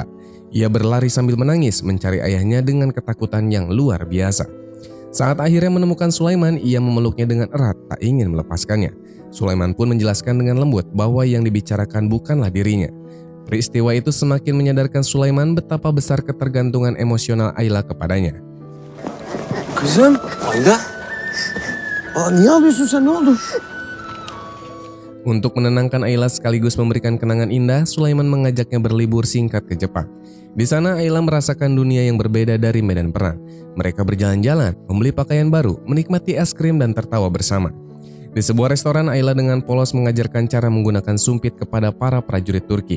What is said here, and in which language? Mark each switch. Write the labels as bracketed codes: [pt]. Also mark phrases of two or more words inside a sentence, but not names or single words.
[id] Ia berlari sambil menangis mencari ayahnya dengan ketakutan yang luar biasa. Saat akhirnya menemukan Sulaiman, ia memeluknya dengan erat, tak ingin melepaskannya. Sulaiman pun menjelaskan dengan lembut bahwa yang dibicarakan bukanlah dirinya. Peristiwa itu semakin menyadarkan Sulaiman betapa besar ketergantungan emosional Ayla kepadanya. [tr] Kızım, Ayla. Niye ağlıyorsun sen, ne oldu? [id] Untuk menenangkan Ayla sekaligus memberikan kenangan indah, Sulaiman mengajaknya berlibur singkat ke Jepang. Di sana Ayla merasakan dunia yang berbeda dari medan perang. Mereka berjalan-jalan, membeli pakaian baru, menikmati es krim dan tertawa bersama. Di sebuah restoran, Ayla dengan polos mengajarkan cara menggunakan sumpit kepada para prajurit Turki.